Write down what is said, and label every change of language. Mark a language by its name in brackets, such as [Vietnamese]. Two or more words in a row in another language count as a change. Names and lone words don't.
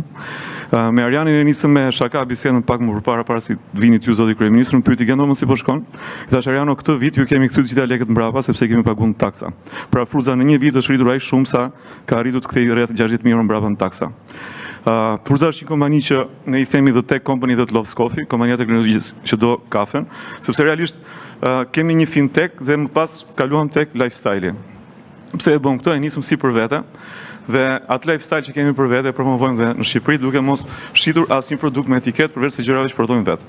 [Albanian] Me Arianin e nisëm me shaka bisedën pak më përpara se të vini ju zoti kryeminist, më pyeti gjendo mos si po shkon. I thash Ariano, këtë vit ju kemi kthyr gjithë lekët mbrapa sepse kemi paguar taksa. Pra Fruza në një vit është rritur aq shumë sa ka arritur të kthejë rreth 60.000 euro mbrapa në taksa. Fruza është një kompani që ne i themi [English] the tech company that loves coffee, [Albanian] kompania teknologjisë që do kafen, sepse realisht kemi një fintech dhe më pas kaluam tek lifestyle-i. Pse e bëm këtë? E nisëm si për vete, dhe atë lifestyle që kemi për vete e promovojmë dhe në Shqipëri duke mos shitur asnjë produkt me etiket përveç se gjërave që prodhojmë vetë.